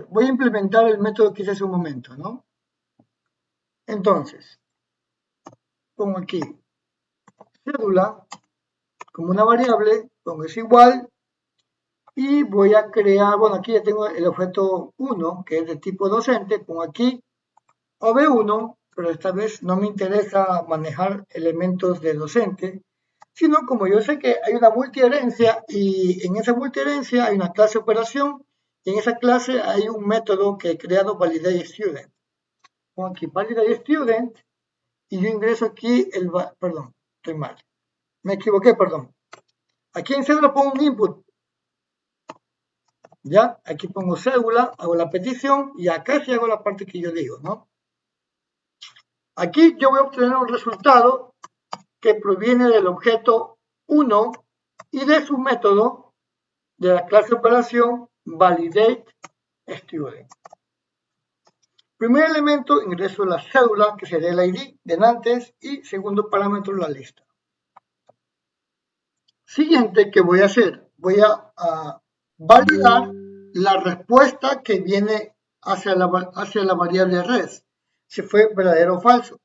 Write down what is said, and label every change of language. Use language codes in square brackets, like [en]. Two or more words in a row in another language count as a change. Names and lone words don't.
[es] Voy a implementar el método que hice hace un momento, ¿no? Entonces, pongo aquí cédula como una variable, pongo es igual y voy a crear, bueno, aquí ya tengo el objeto 1, que es de tipo docente, pongo aquí OV1, pero esta vez no me interesa manejar elementos de docente, sino como yo sé que hay una multiherencia y en esa multiherencia hay una clase operación y en esa clase hay un método que he creado [en] validate student. [es] Pongo aquí [en] validate student [es] y yo ingreso aquí perdón, estoy mal. Me equivoqué, perdón. Aquí en cédula pongo un input. Ya, aquí pongo cédula, hago la petición y acá sí hago la parte que yo digo, ¿no? Aquí yo voy a obtener un resultado que proviene del objeto 1 y de su método de la clase operación [en] validate student. [es] Primer elemento, ingreso la cédula, que sería el ID de antes, y segundo parámetro, la lista. Siguiente que voy a hacer, voy a validar la respuesta que viene hacia la variable res, si fue verdadero o falso.